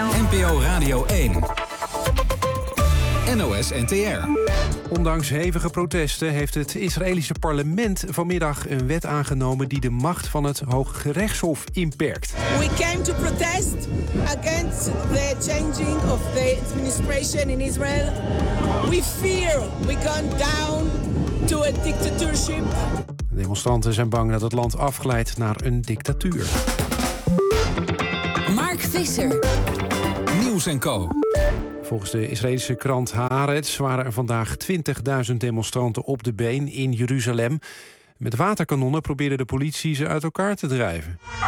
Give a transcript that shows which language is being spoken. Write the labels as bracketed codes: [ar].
[nl] NPO Radio 1. NOS NTR. Ondanks hevige protesten heeft het Israëlische parlement vanmiddag een wet aangenomen die de macht van het Hooggerechtshof inperkt. [en] We came to protest against the changing of the administration in Israel. We fear we gone down to a dictatorship. [nl] De demonstranten zijn bang dat het land afglijdt naar een dictatuur. Mark Visser. Nieuws & Co. Volgens de Israëlische krant Haaretz waren er vandaag 20.000 demonstranten op de been in Jeruzalem. Met waterkanonnen probeerde de politie ze uit elkaar te drijven.